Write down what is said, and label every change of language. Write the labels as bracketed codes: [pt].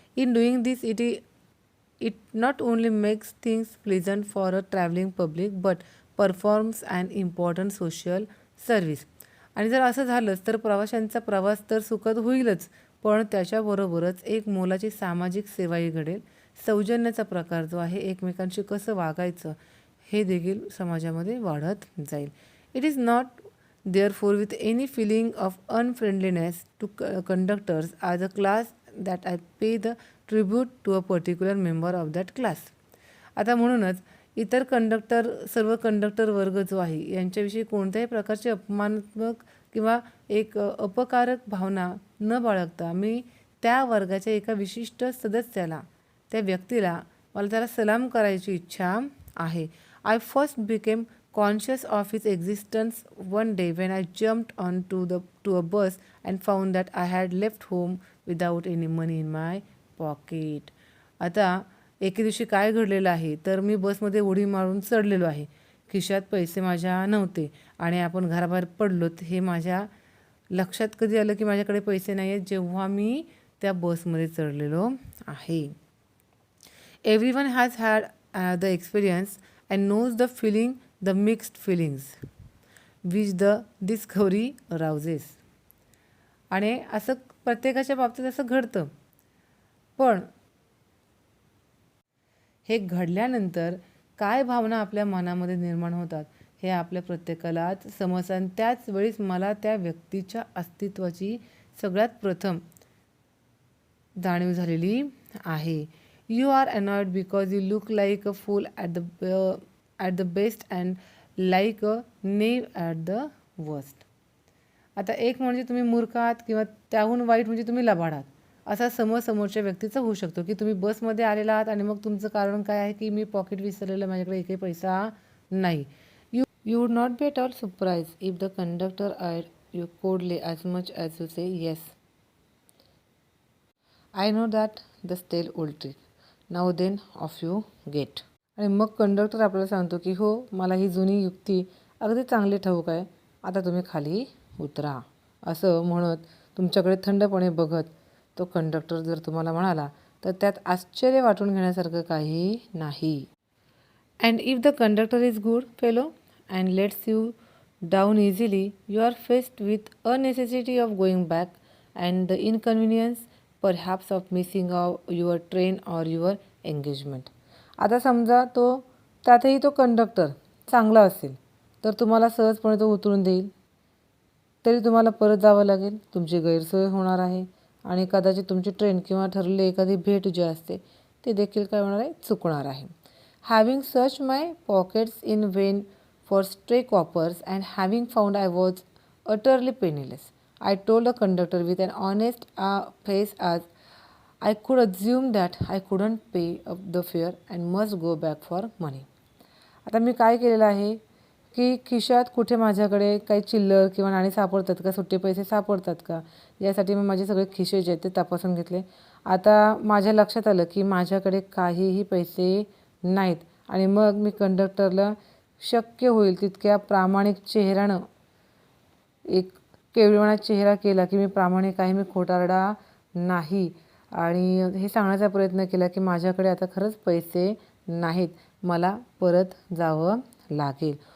[en] In doing this it not only makes things pleasant for a travelling public but performs an important social service. [mr] आणि जर असं झालंच तर प्रवाशांचा प्रवास तर सुखद होईलच, पण त्याच्याबरोबरच एक मोलाची सामाजिक सेवाही घडेल. सौजन्याचा प्रकार जो आहे, एकमेकांशी कसं वागायचं हे देखील समाजामध्ये वाढत जाईल. [en] It is not therefore with any feeling of unfriendliness to conductors as a class that I pay the tribute to a particular member of that class. [mr] आता म्हणूनच इतर सर्व कंडक्टर वर्ग जो आहे यांच्याविषयी कोणत्याही प्रकारची अपमानात्मक किंवा एक अपकारक भावना न बाळगता मी त्या वर्गाच्या एका विशिष्ट सदस्याला, त्या व्यक्तीला मला त्याला सलाम करायची इच्छा आहे. [en] I first became conscious of his existence one day when I jumped to a bus and found that I had left home without any money in my pocket. [mr] आता एके दिवशी काय घडलेलं आहे तर मी बसमध्ये उडी मारून चढलेलो आहे. खिशात पैसे माझ्या नव्हते आणि आपण घराबाहेर पडलोत हे माझ्या लक्षात कधी आलं की माझ्याकडे पैसे नाही आहेत, जेव्हा मी त्या बसमध्ये चढलेलो आहे. [en] Everyone has had the experience and knows the feeling, the mixed feelings which the discovery arouses. [mr] आणि असं प्रत्येकाच्या बाबतीत असं घडतं, पण हे घडल्यानंतर काय भावना आपल्या मनामध्ये निर्माण होतात हे आपल्या प्रत्येकालाच समजतं. आणि त्याच वेळीच मला त्या व्यक्तीच्या अस्तित्वाची सगळ्यात प्रथम जाणीव झालेली आहे. [en] You are annoyed because you look like a fool at the best and like a knave at the worst. [mr] आता एक म्हणजे तुम्ही मूर्ख आहात किंवा त्याहून वाईट म्हणजे तुम्ही लबाड आहात, असा समोरच्या व्यक्तीचा होऊ शकतो. की तुम्ही बसमध्ये आलेला आहात आणि मग तुमचं कारण काय आहे की मी पॉकेट विसरलेलं, माझ्याकडे एकही पैसा नाही. [en] You would not be at all surprised if the conductor eyed you coldly as much as you say yes. I know that the stale old trick. Now then off you get. [mr] आणि मग conductor आपल्याला सांगतो की हो, मला ही जुनी युक्ती अगदी चांगली ठाऊक आहे, आता तुम्ही खाली उतरा. असं म्हणत तुमच्याकडे थंडपणे बघत तो कंडक्टर जर तुम्हाला म्हणाला तर त्यात आश्चर्य वाटून घेण्यासारखं काही नाही. [en] And if the conductor is good fellow and lets you down easily, you are faced with a necessity of going back and the inconvenience perhaps of missing your train or your engagement. [mr] आता समजा त्यातही तो conductor चांगला असेल तर तुम्हाला सहजपणे तो उतरून देईल, तरी तुम्हाला परत जावं लागेल, तुमची गैरसोय होणार आहे आणि कदाचित तुमची ट्रेन किंवा ठरलेली एखादी भेट जी असते ती देखील काय होणार आहे, चुकणार आहे. [en] Having search my pockets in vain for stray coppers and having found I was utterly penniless, I told the conductor with an honest face as I could assume that I couldn't pay up the fare and must go back for money. [mr] आता मी काय केलेलं आहे की खिशात कुठे माझ्याकडे काही चिल्लर किंवा नाणी सापडतात का, सुट्टे पैसे सापडतात का, यासाठी मी माझे सगळे खिसे जे आहेत ते तपासून घेतले. आता माझ्या लक्षात आलं की माझ्याकडे काहीही पैसे नाहीत आणि मग मी कंडक्टरला शक्य होईल तितक्या प्रामाणिक चेहऱ्यानं एक केविळवाणा चेहरा केला की मी प्रामाणिक आहे, मी खोटारडा नाही, आणि हे सांगण्याचा प्रयत्न केला की माझ्याकडे आता खरंच पैसे नाहीत, मला परत जावं लागेल.